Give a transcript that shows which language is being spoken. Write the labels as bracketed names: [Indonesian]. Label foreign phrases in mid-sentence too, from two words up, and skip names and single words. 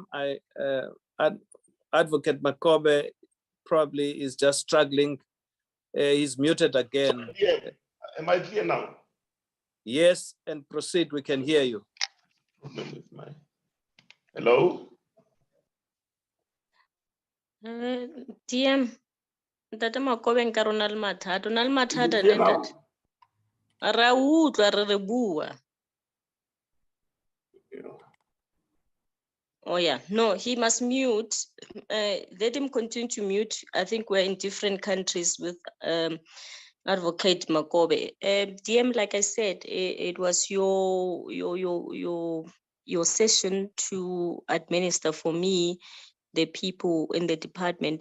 [English] Advocate Makobe probably is just struggling. He's muted again. Yeah. Am I clear now? Yes, and proceed. We can hear you. Hello? DM. [Southern Sotho] Ntate Makobe nka re o na le mathata. O na le mathata [English] Is it clear [Southern Sotho] ne [English] now? [Southern Sotho] ntate? Ra utlwa re re bua. [English] Oh yeah, no, he must mute. Let him continue to mute. I think we're in different countries with Advocate Makobe. DM, like I said, it was your session to administer for me the people in the department.